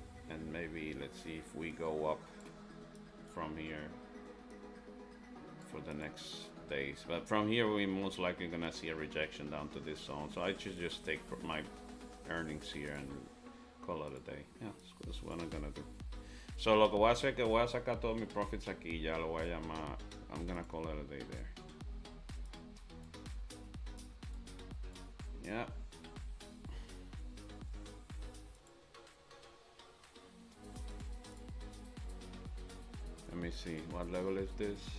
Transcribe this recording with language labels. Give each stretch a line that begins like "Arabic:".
English: And maybe let's see if we go up from here for the next days. But from here we most likely gonna see a rejection down to this zone. So I should just take my earnings here and call it a day. Yeah, that's what I'm gonna do.
Spanish: So lo que voy a hacer es que voy a sacar todos mis profits aquí. Ya lo voy a llamar.
English: I'm gonna call it a day there. Yeah. Let me see, what level is this?